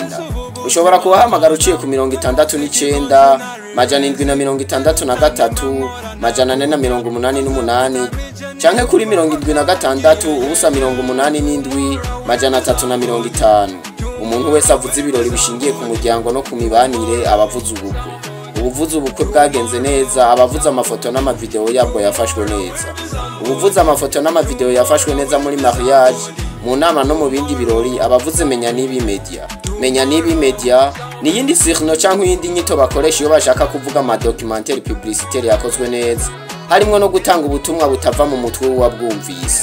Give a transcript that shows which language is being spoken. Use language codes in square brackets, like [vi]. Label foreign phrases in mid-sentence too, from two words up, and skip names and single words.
[rn] Ushobora kubahamagara uciye ku 69 majana 763 majana 488 canke kuri 76 ubusa 87 majana 350. [rw] Umuntu wese avuze ibirori bishingiye ku muryango no ku mibanire abavuze ubukwe. Ubuvuze ubukwe bwagenze neza, abavuze amafoto n'amavideo yabwo yafashwe neza. Ubuvuze amafoto n'amavideo yafashwe neza muri mariage, mu nama no mu bindi birori abavuze menya nibi media ni yindi signal cyangwa yindi nyito bakoresha iyo bashaka kuvuga ama [fr] documentaire publicitaire [rw] yakozwe neza harimo no gutanga ubutumwa butava mu mutwe wabwumvise.